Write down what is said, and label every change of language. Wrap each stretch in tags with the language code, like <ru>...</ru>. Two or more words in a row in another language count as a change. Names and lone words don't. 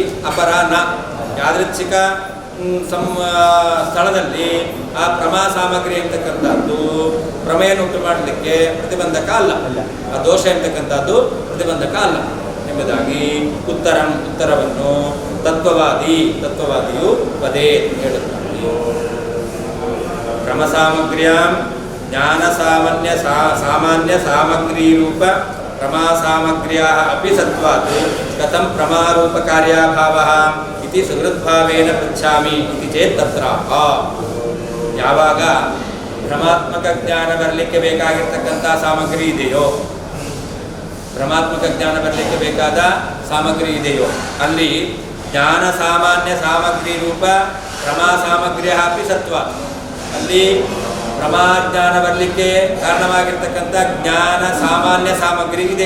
<kn>ಅಪರ ನ ಯಾದೃಚ್ಛಿಕ ಸ್ಥಳದಲ್ಲಿ ಆ ಪ್ರಮಾ ಸಾಮಗ್ರಿ ಅಂತಕ್ಕಂಥದ್ದು ಪ್ರಮೆಯನ್ನು ಉಂಟು ಮಾಡಲಿಕ್ಕೆ ಪ್ರತಿಬಂಧಕ ಅಲ್ಲ, ಆ ದೋಷ ಅಂತಕ್ಕಂಥದ್ದು ಪ್ರತಿಬಂಧಕ ಅಲ್ಲ ಎಂಬುದಾಗಿ ಉತ್ತರವನ್ನು ತತ್ವವಾದಿಯು ಪದೇ ಹೇಳುತ್ತಾರೆ.</kn> <sa>ಕ್ರಮ ಸಾಮಗ್ರ್ಯಾಂ ಜ್ಞಾನ ಸಾಮಾನ್ಯ ಸಾಮಗ್ರಿ ರೂಪ ಪ್ರಮಾ ಸಾಮಗ್ರ್ಯಾಃ ಅಪಿ ಸತ್ವಾತ್ ಕಥಂ ಪ್ರಮಾರೂಪ ಕಾರ್ಯಾಭಾವಃ ಇತಿ ಸುಹೃದ್ಭಾವೇನ ಪೃಚ್ಛಾಮಿ ಇತಿ ಚೇತ್ ತತ್ರಾಹ.</sa> <kn>ಯಾವಾಗ ಭ್ರಮಾತ್ಮಕ ಜ್ಞಾನ ಬರಲಿಕ್ಕೆ ಬೇಕಾಗಿರ್ತಕ್ಕಂಥ ಸಾಮಗ್ರಿ ಇದೆಯೋ, ಭ್ರಮಾತ್ಮಕ ಜ್ಞಾನ ಬರಲಿಕ್ಕೆ ಬೇಕಾದ ಸಾಮಗ್ರಿ ಇದೆಯೋ, ಅಲ್ಲಿ</kn> <sa>ಜ್ಞಾನ ಸಾಮಾನ್ಯ ಸಾಮಗ್ರಿ ರೂಪ ಪ್ರಮಾ ಸಾಮಗ್ರ್ಯಾಃ ಅಪಿ ಸತ್ವಾತ್,</sa> <kn>ಅಲ್ಲಿ ಪ್ರಮಾಜ್ಞಾನ ಬರಲಿಕ್ಕೆ ಕಾರಣವಾಗಿರ್ತಕ್ಕಂಥ ಜ್ಞಾನ ಸಾಮಾನ್ಯ ಸಾಮಗ್ರಿ ಇದೆ.</kn>